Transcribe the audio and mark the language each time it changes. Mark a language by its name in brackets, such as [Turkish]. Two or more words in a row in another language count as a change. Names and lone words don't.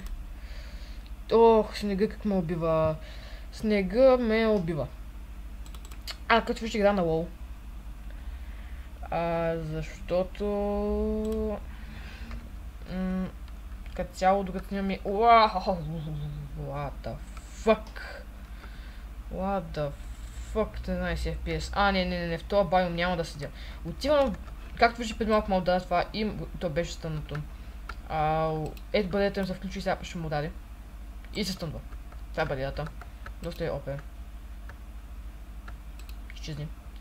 [Bulgarian] Ох, снега как ме убива. Снега ме убива. Като вижте игра на WoW. Защото... като цяло, докато нямаме... [English] What the fuck? What the fuck? 13 FPS. [Bulgarian] Не, в този байом няма да седя. Отивам, както вижте преди малко ме удари това и то беше стънато. Ето бариерата им се включи и сега ще му удари. И се стънва. Това е бариерата. Доста е ОП. Изчезнем.